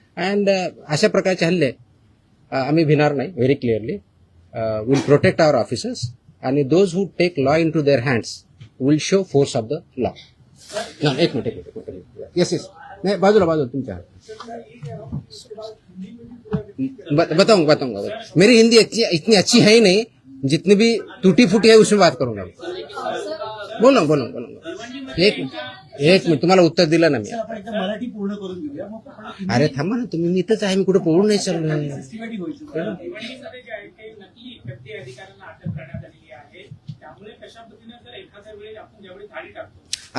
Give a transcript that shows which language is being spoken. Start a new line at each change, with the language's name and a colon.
Marathi: And अशा प्रकारचे हल्ले आम्ही भिणार नाही.
English: Very clearly will protect our officers आणि those who take law into their hands will show force of the law.
Marathi: एक मिनिट. येस नाही बाजूला तुमच्या
Hindi: बताऊंगा. मेरी हिंदी इतनी अच्छी है ही नहीं, जितनी भी टूटी फूटी है उसमें बात करूंगा. बोलो.
Marathi: एक मिनिट तुम्हाला उत्तर दिलं ना मी. आपण एकदा मराठी पूर्ण करून घेऊया, मग आपण अरे थांबा ना तुम्ही. मी इथंच आहे. मी कुठे पळून नाही चाललोय. सिस्टमॅटिक व्हायचं. भिवंडीमध्ये जे आहे ते नक्की FDA अधिकाऱ्यांना अटक करण्यात आलेली आहे. त्यामुळे कशा पद्धतीने जर एखाद्या वेळी आपण ज्यावेळी धाडी टाकतो